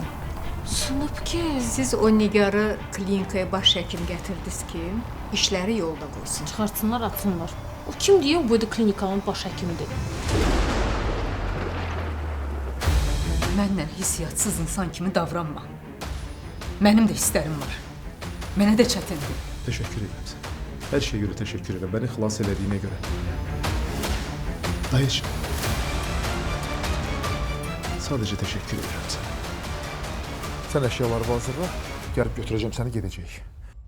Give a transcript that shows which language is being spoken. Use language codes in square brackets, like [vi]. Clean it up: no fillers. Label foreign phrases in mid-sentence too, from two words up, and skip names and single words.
[az] Sunub ki, siz o Nigarı klinikaya baş həkim gətirdiniz ki, işləri yolda qoysun. Çıxartsınlar, atsınlar. O kim deyə o boyda klinikanın baş həkimidir? Mənlə hissiyatsız insan kimi davranma. Mənim də hisslərim var. Mənə də çətindir. [tr] Teşekkür ederim sana. Her şeye göre teşekkür ederim. Beni [az] xilas elədiyinə görə. [tr] Dayıcığım. Sadece teşekkür ederim sana. Sen eşyaları hazırla. [az] Gəlib götürəcəm səni, gedəcəyik.